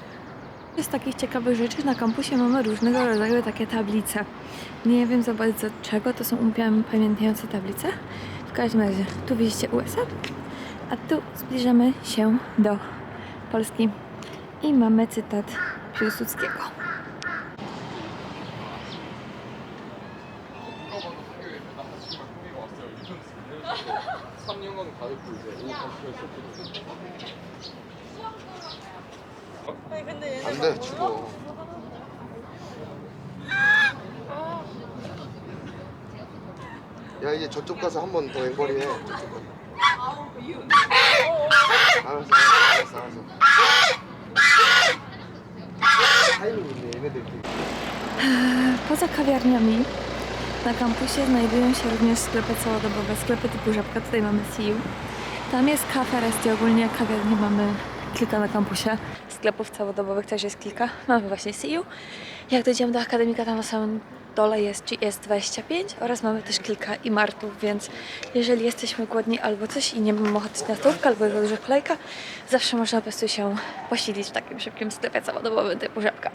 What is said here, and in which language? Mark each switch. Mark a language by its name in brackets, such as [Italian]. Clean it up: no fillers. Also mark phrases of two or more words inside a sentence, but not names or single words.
[Polish] Z takich ciekawych rzeczy na kampusie mamy różnego rodzaju takie tablice. Nie wiem za bardzo czego, to są upamiętniające tablice. W każdym razie, tu widzicie USA, a tu zbliżamy się do Polski i mamy cytat Piłsudskiego. [Korean] 안 돼, 죽어. 야, 이제 저쪽 가서 한 번 더 앵벌이 해. 저쪽 가서. 알았어. 타이밍 있네, 얘네들. [Polish] Poza kawiarniami na kampusie znajdują się również sklepy całodobowe, sklepy typu Żabka. Tutaj mamy CU. Tam jest Cafe Resti, ogólnie kawiarni mamy kilka na kampusie. Sklepów całodobowych też jest kilka. Mamy właśnie CU. Jak dojdziemy do akademika, tam na samym dole jest GS25 oraz mamy też kilka Imartów, więc jeżeli jesteśmy głodni albo coś i nie mamy ochoty na stołówkę albo jest duża kolejka, zawsze można po prostu się posilić w takim szybkim sklepie całodobowym typu Żabka.